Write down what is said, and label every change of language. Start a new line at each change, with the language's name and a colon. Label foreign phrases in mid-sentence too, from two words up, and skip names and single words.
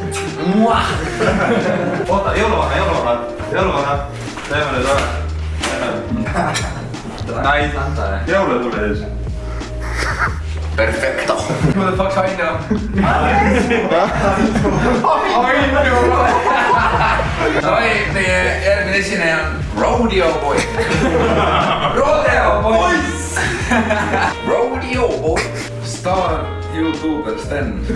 Estonian: Oota, jõuluvana. Teeme nüüd ära. Nice. Jõule tule ees. Perfecto.
English: Who the fuck's Aino?
Estonian: Oi, meie järgmine esineja on Rodeo Boy. Rodeo Boys. Rodeo Boy.
English: Star YouTuber Sten.